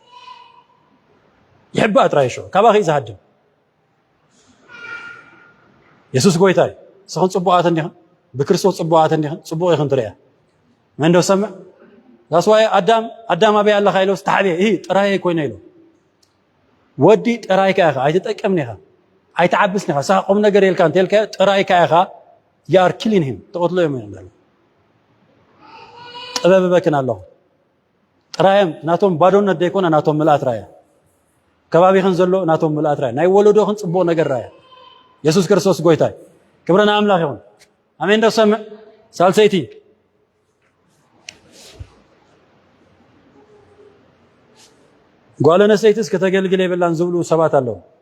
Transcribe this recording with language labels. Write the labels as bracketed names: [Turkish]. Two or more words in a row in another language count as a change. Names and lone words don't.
[Tigrinya] ይሕባእ ጥራይ ሾ ካባኺ ዝሃድም ኢየሱስ ጎይታ እዩ ስኽን ፅቡቓት እንዲኽን ብክርስቶስ ፅቡቓት እንዲኽን ፅቡቕ ኢኽን ትሪእያ መን ዶ ሰምዕ ዛስዋይ ኣዳም ኣበይ ኣለኻ ኢሎስ ተሓብየ ይህ ጥራይ ኮይነ ኢሎ ወዲ ጥራይ ከኣኻ ኣይትጠቀምኒ ኢኻ ኣይትዓብስኒ ኢኻ ስኻ ቁም ነገር የልካ እንተልካዮ ጥራይ ከኣኻ [English] you are killing him [Tigrinya] ተቆትሎ እዮም እንዳሉ ጥበብ በክን ኣለኹ ጥራዮም ናቶም ባዶነት ደይኮነ ናቶም ምልኣት ራያ ከባቢኽን ዘሎ ናቶም ምልኣት ራያ ናይ ወለዶኽን ፅቡቕ ነገር ራያ ኢየሱስ ክርስቶስ ጎይታ እዩ ክብርና ኣምላኽ ይኹን ኣሜን ዶ ሰምዕ ሳልሰይቲ ጓል ኣነስተይትስ ከተገልግል የብላን ዝብሉ ሰባት ኣለዉ